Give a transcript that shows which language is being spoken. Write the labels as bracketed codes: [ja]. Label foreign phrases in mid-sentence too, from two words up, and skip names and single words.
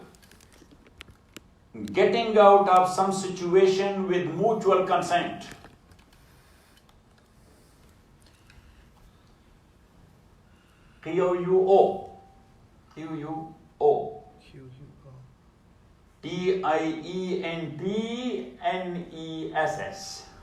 [en] getting out of some situation with mutual consent. Q-U-O. Q-U-O. T-I-E-N-T-N-E-S-S.